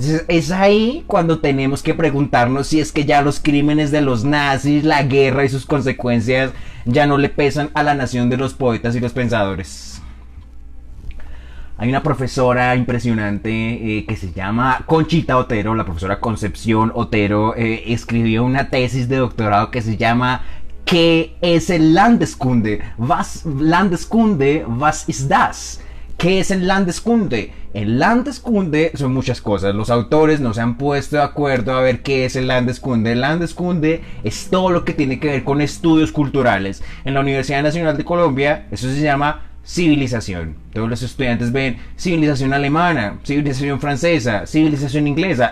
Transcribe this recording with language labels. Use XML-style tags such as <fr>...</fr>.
<es>Es ahí cuando tenemos que preguntarnos si es que ya los crímenes de los nazis, la guerra y sus consecuencias ya no le pesan a la nación de los poetas y los pensadores. Hay una profesora impresionante que se llama Conchita Otero, la profesora Concepción Otero, escribió una tesis de doctorado que se llama ¿Qué es el Landeskunde?</es> <de>Landeskunde, was ist das?</de> <es>¿Qué es el Landeskunde? El Landeskunde son muchas cosas. Los autores no se han puesto de acuerdo a ver qué es el Landeskunde. El Landeskunde es todo lo que tiene que ver con estudios culturales. En la Universidad Nacional de Colombia eso se llama civilización. Todos los estudiantes ven civilización alemana, civilización francesa, civilización inglesa.</es>